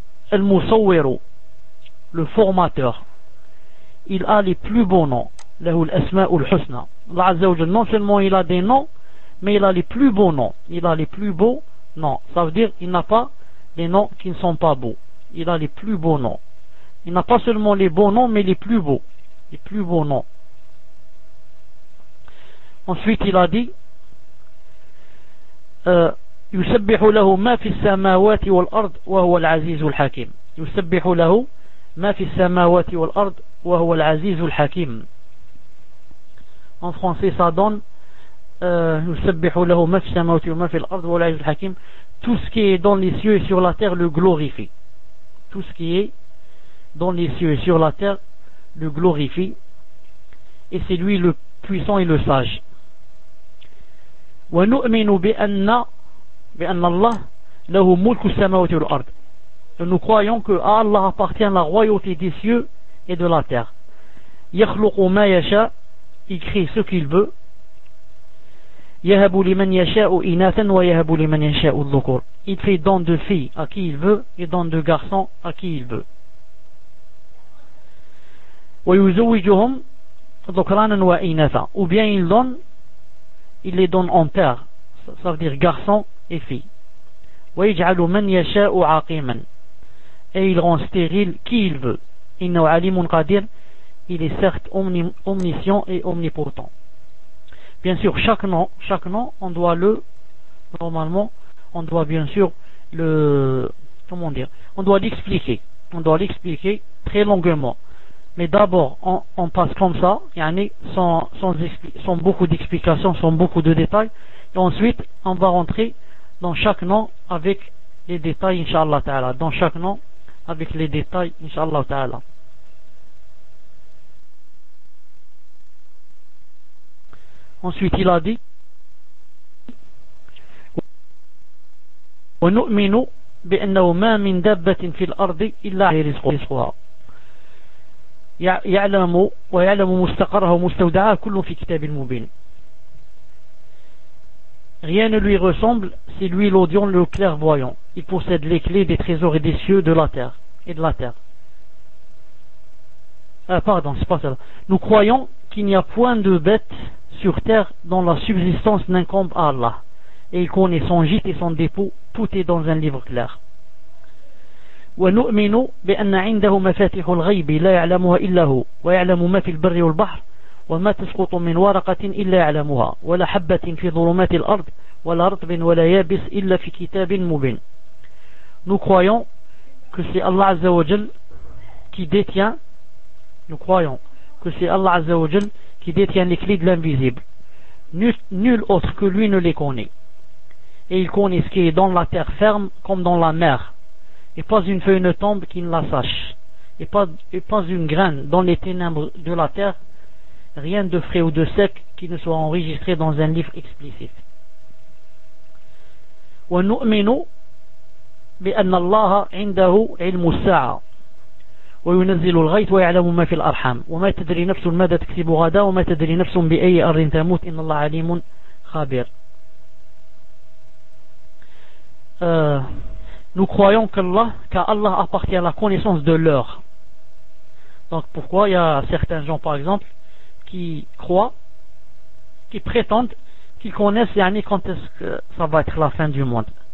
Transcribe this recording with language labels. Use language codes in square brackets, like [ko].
[fr] Al-Musawwiru, le formateur, il a les plus beaux noms, [ar] lahu al-asma'ul husna. [fr] Allah Azza wa Jal, non seulement il a des noms, mais il a les plus beaux noms, il a les plus beaux Non, ça veut dire il n'a pas les noms qui ne sont pas beaux. Il a les plus beaux noms. Il n'a pas seulement les beaux noms, mais les plus beaux. Les plus beaux noms. Ensuite, il a dit [ar] يسبح له ما في السماوات والأرض وهو العزيز الحكيم. يسبح له ما في السماوات والأرض وهو العزيز الحكيم. [fr] En français, ça donne [ar] يسبح له ما في السماوات وما في الأرض وهو العزيز الحكيم. [fr] Tout ce qui est dans les cieux et sur la terre le glorifie. Tout ce qui est dans les cieux et sur la terre le glorifie. Et c'est lui le puissant et le sage. [ar] ونؤمن بأن الله له ملك السماوات والأرض. [fr] Nous croyons que à Allah appartient la royauté des cieux et de la terre. [ar] يخلق ما يشاء, [fr] il crée ce qu'il veut. [ar] يهب لمن يشاء إناثا ويهب لمن يشاء الذكور. [fr] Il fait don de filles à qui il veut et don de garçons à qui il veut. [ar] ويزوجهم ذكرانا وإناثا. [fr] Ou bien il donne, il les donne en père, ça veut dire garçon et fille. [ar] ويجعل من يشاء عاقيما. [fr] Et il rend stérile qui il veut. [ar] إنه عليم قدير. [fr] Il est certes omniscient et omnipotent. Bien sûr, chaque nom, on doit l'expliquer très longuement. Mais d'abord, on passe comme ça, sans beaucoup d'explications, sans beaucoup de détails. Et ensuite, on va rentrer dans chaque nom avec les détails, Inch'Allah Ta'ala. Dans chaque nom avec les détails, Inch'Allah Ta'ala. Ensuite, il a dit [ar] وَنُؤْمِنُ بِأَنَّهُ مَا مِنْ دَبَّةٍ فِي الْأَرْضِ إِلَّا رِزْقُهَا يَعْلَمُ وَيَعْلَمُ مُسْتَقَرَهُ مُسْتَوْدَعَهُ كُلٌّ فِي كِتَابِ الْمُبِينِ. [fr] Rien ne lui ressemble, c'est lui l'audion, le clairvoyant. Il possède les clés des trésors et des cieux de la terre et de la terre. Pardon, c'est pas ça. Nous croyons qu'il n'y a point de bête sur terre dont la subsistance n'incombe à Allah, et il connaît son gîte et son dépôt, tout est dans un livre clair. [ar] ونؤمن بأن عنده مفاتيح الغيب لا يعلمها إلا هو ويعلم ما في البر والبحر وما تسقط من ورقة إلا يعلمها ولا حبة في ظلمات الأرض ولا رطب ولا يابس إلا في كتاب مبين. [fr] Nous croyons que c'est Allah Azza wa Jal qui détient. Nous croyons que c'est Allah Azza wa Jal qui détient les clés de l'invisible. Nul autre que lui ne les connaît. Et il connaît ce qui est dans la terre ferme comme dans la mer. Et pas une feuille ne tombe qui ne la sache. Et pas une graine dans les ténèbres de la terre. Rien de frais ou de sec qui ne soit enregistré dans un livre explicite. [ar] وَنُؤْمِنُ بِأَنَّ اللَّهَ عِنْدَهُ عِلْمُ السَّاعَةِ وينزل الغيث ويعلم ما في الأرحام وما تدري نفس ماذا تكسب غدا وما تدري نفس بأي أرض تموت إن الله عليم خبير. [fr] Nous croyons qu'Allah appartient à la connaissance de l'heure. Donc pourquoi il y a certains gens par exemple qui croient, qui prétendent qu'ils connaissent يعني quand est-ce que ça va être la fin du monde.